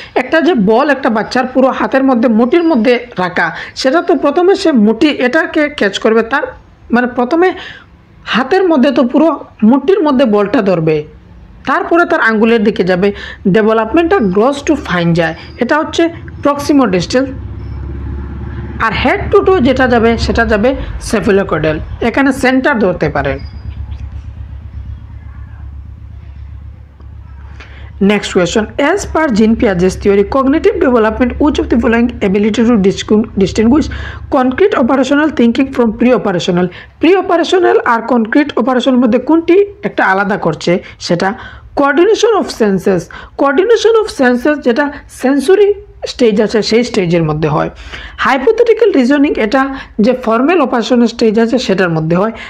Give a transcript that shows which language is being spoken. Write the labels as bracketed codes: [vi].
[bn] একটা যে বল একটা বাচ্চার পুরো হাতের মধ্যে মুঠির মধ্যে রাখা, সেটা তো প্রথমে সে মুঠি এটাকে ক্যাচ করবে, তার মানে প্রথমে হাতের মধ্যে তো পুরো মুঠির মধ্যে বলটা ধরবে, তারপরে তার আঙ্গুলের দিকে যাবে। ডেভেলপমেন্টটা গ্রস টু ফাইন যায়, এটা হচ্ছে প্রক্সিমো ডিস্টাল। আর হেড টু টো যেটা যাবে সেটা যাবে সেফালোকডাল, এখানে সেন্টার ধরতে পারেন। [en] Next question, as per Jean Piaget's theory, cognitive development, which of the following ability to distinguish concrete operational thinking from pre-operational? [bn] Pre-operational আর concrete operational মধ্যে কোনটি একটা আলাদা করছে, সেটা coordination of senses. Coordination of senses যেটা sensory stage আছে সেই স্টেজের মধ্যে হয়। হাইপোথেটিক্যাল রিজনিং এটা যে ফর্মাল অপারেশনের স্টেজ আছে সেটার মধ্যে হয়।